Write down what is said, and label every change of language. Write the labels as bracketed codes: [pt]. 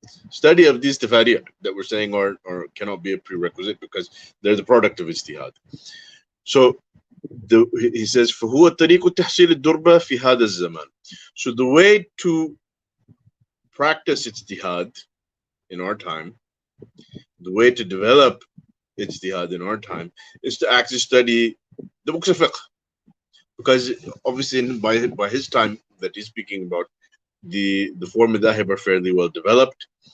[en] Study of these tafari' that we're saying are cannot be a prerequisite because they're the product of ijtihad. So he says [ar] فهو طريق تحصيل الدربة في هذا الزمان. [en] So the way to practice ijtihad in our time, the way to develop ijtihad in our time, is to actually study the books of fiqh, because obviously by his time that he's speaking about, the four madhahib are fairly well developed.